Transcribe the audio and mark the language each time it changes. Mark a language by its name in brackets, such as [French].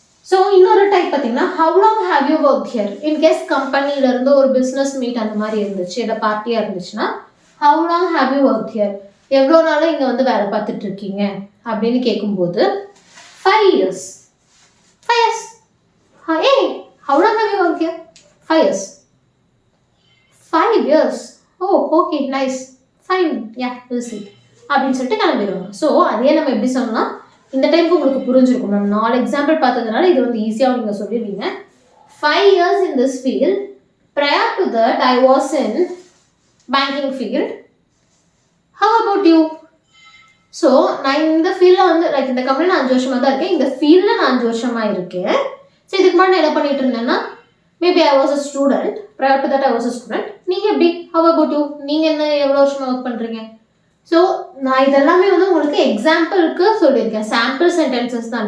[Tamil] So இன்னொரு type பார்த்தீங்கன்னா, [English] how long have you work here, [Tamil] in case கம்பெனில இருந்து ஒரு பிஸ்னஸ் மீட் அந்த மாதிரி இருந்துச்சு, இல்லை பார்ட்டியா இருந்துச்சுன்னா, have long have you work here, எவ்வளோ நாளும் இங்கே வந்து வேலை பார்த்துட்டு இருக்கீங்க அப்படின்னு கேட்கும்போது [English] 5 years. 5 years. Hey, how long have you worked here? 5 years. 5 years. Oh, okay, nice. Fine. Yeah, we'll see. [Tamil] அப்படின்னு சொல்லிட்டு கிளம்பிடுவாங்க. ஸோ அதே நம்ம எப்படி சொல்லலாம், இந்த டைமுக்கு உங்களுக்கு புரிஞ்சிருக்கும். நம்ம 4 எக்ஸாம்பிள் பார்த்ததுனால இது வந்து ஈஸியாக நீங்கள் சொல்லிடுவீங்க. [English] 5 years in this field. Prior to that, I was in banking field. How about you? [Tamil] So நான் இந்த ஃபீல்டில் வந்து லைக் இந்த கம்பெனியில் 5 வருஷமாக தான் இருக்கேன், இந்த ஃபீல்டில் நான் 5 வருஷமாக இருக்கேன். ஸோ இதுக்கு முன்னாடி நான் என்ன பண்ணிட்டு இருந்தேன்னா, [English] Maybe I was a student. Prior to that I was a student. [Tamil] நீங்கள் எப்படி, [English] how about you, [Tamil] நீங்கள் என்ன எவ்வளோ வருஷமாக ஒர்க் பண்ணுறீங்க? ஸோ நான் இதெல்லாமே வந்து உங்களுக்கு எக்ஸாம்பிளுக்கு சொல்லியிருக்கேன், சாம்பிள் சென்டென்சஸ் தான்.